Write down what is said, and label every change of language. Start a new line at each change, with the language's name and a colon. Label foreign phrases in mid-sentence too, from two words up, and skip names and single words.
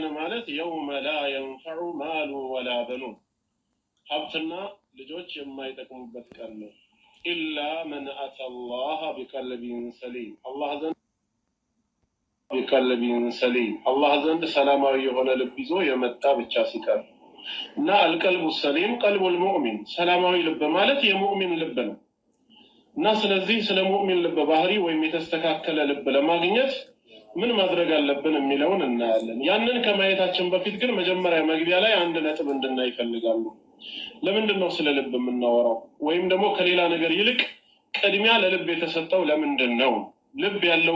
Arabic: ማለት يوم لا ينفع مال ولا بنون
Amharic: ሀብትና ልጆች የማይጠቅሙበት ቀን ነው
Arabic: إلا من أتى الله بقلب سليم
Amharic: الله ዘንድ ሰላማዊ የሆነ ልብ ይዞ የመጣ ብቻ ሲቀር እና
Arabic: القلب السليم قلب المؤمن
Amharic: ሰላማዊ ልብ ማለት የሙእሚን ልብ ነው እና ስለዚህ ስለ ሙእሚን ልብ ባህሪ ወይም የተስተካከለ ልብ ለማግኘት ምን ማድረግ አለብን የሚለውን እናያለን ያንን ከማየታችን በፊት ግን መጀመሪያ መግቢያ ላይ አንድ ነጥብ እንድናይ ይፈልጋሉ ለምንድን ነው ስለ ልብ የምናወራው ወይም ደግሞ ከሌላ ነገር ይልቅ ቅድሚያ ለልብ የተሰጠው ለምንድን ነው ልብ ያለውን